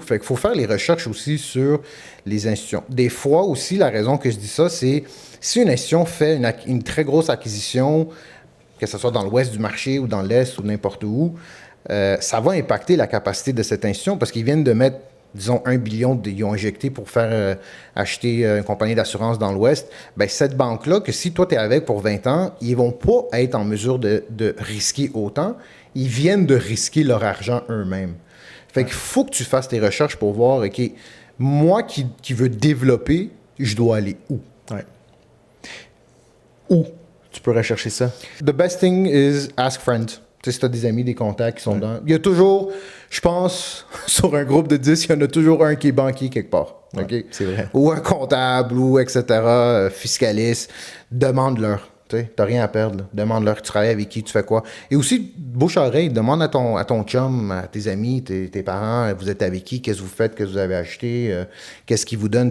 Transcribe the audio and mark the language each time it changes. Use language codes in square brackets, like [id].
[fr] Fait qu'il faut faire les recherches aussi sur les institutions. Des fois aussi, la raison que je dis ça, c'est si une institution fait une très grosse acquisition, que ce soit dans l'ouest du marché ou dans l'est ou n'importe où, ça va impacter la capacité de cette institution parce qu'ils viennent de mettre disons 1 billion ils ont injecté pour faire acheter une compagnie d'assurance dans l'Ouest, ben cette banque-là, que si toi tu es avec pour 20 ans, ils vont pas être en mesure de risquer autant. Ils viennent de risquer leur argent eux-mêmes. Fait qu'il faut que tu fasses tes recherches pour voir, OK, moi qui veux développer, je dois aller où? Où tu peux rechercher ça? [en] The best thing is ask friends. [fr] Tu sais, si tu as des amis, des contacts qui sont dans... Il y a toujours, je pense, sur un groupe de 10, il y en a toujours un qui est banquier quelque part. [en] Okay? [fr] C'est vrai. Ou un comptable, ou etc., fiscaliste. Demande-leur. Tu n'as rien à perdre. Là. Demande-leur, tu travailles avec qui, tu fais quoi. Et aussi, bouche-oreille, demande à ton chum, à tes amis, tes parents, vous êtes avec qui, qu'est-ce que vous faites, qu'est-ce que vous avez acheté, qu'est-ce qu'ils vous donnent.